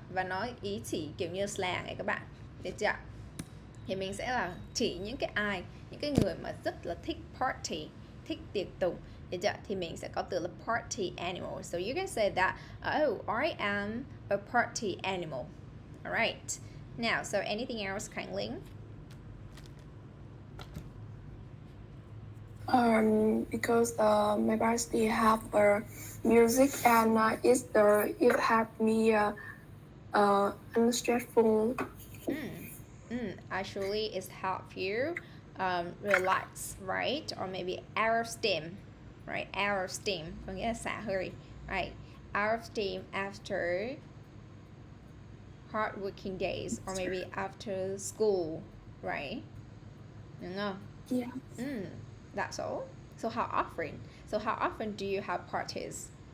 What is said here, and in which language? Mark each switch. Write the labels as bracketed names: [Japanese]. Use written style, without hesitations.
[Vietnamese] Và nó ý chỉ kiểu như slang ấy các bạn, được chưa? Thì mình sẽ là chỉ những cái người mà rất là thích party, thích tiệc tùng, được chưa? Thì mình sẽ có từ là party animal. [English] So you can say that, oh, I am a party animal. Alright. Now, so anything else, Khang Linh? Because my party have music and it help me unstressful. Actually, it's help you relax, right? Or maybe out of steam, right? Out of steam, [Vietnamese] có nghĩa là xả hơi, right? [English] Out of steam after hard working days or maybe after school, right? [Vietnamese] Đúng không? [English] Yeah. That's all. So how often do you have parties?